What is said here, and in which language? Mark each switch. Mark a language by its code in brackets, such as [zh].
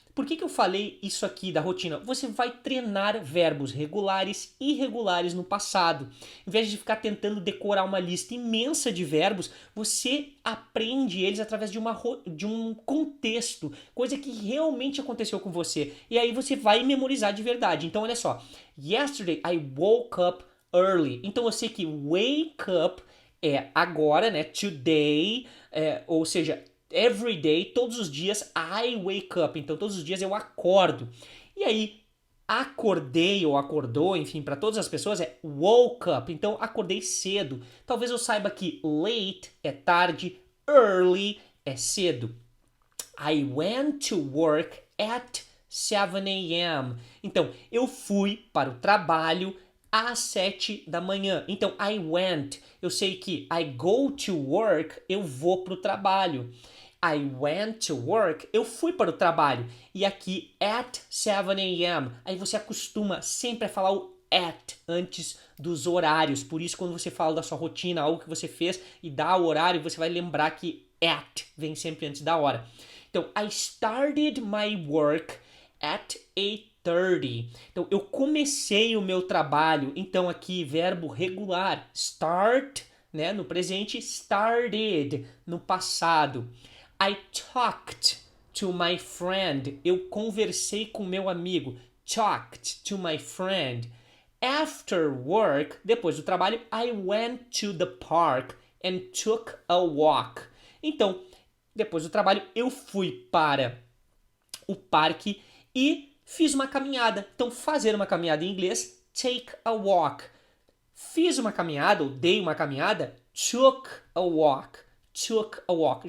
[pt] Por que eu falei isso aqui da rotina? Você vai treinar verbos regulares e irregulares no passado. Em vez de ficar tentando decorar uma lista imensa de verbos, você aprende eles através de um contexto, coisa que realmente aconteceu com você. E aí você vai memorizar de verdade. Então, olha só. [en] Yesterday I woke up early. [pt] Então, eu sei que wake up é agora, né? [en] Today, [pt] ou seja, [en] every day, [pt] todos os dias, [en] I wake up. [pt] Então, todos os dias eu acordo. E aí, acordei ou acordou, enfim, para todas as pessoas é woke up. Então, acordei cedo. Talvez eu saiba que late é tarde, early é cedo. [en] I went to work at 7 a.m. [pt] Então, eu fui para o trabalho às 7 da manhã. Então, [en] I went. [pt] Eu sei que [en] I go to work, [pt] eu vou para o trabalho. [en] I went to work, [pt] eu fui para o trabalho. E aqui, [en] at 7 a.m. [pt] Aí você acostuma sempre a falar o at antes dos horários. Por isso, quando você fala da sua rotina, algo que você fez e dá o horário, você vai lembrar que at vem sempre antes da hora. [en] Então, I started my work at 8:30. [pt] Então, eu comecei o meu trabalho. Então, aqui, verbo regular. Start, né? No presente, started. No passado. [en] I talked to my friend. [pt] Eu conversei com meu amigo. [en] Talked to my friend. After work, [pt] depois do trabalho, [en] I went to the park and took a walk. [pt] Então, depois do trabalho, eu fui para o parque e fiz uma caminhada. Então, fazer uma caminhada em inglês, [en] take a walk. [pt] Fiz uma caminhada, ou dei uma caminhada, [en] took a walk. Took a walk.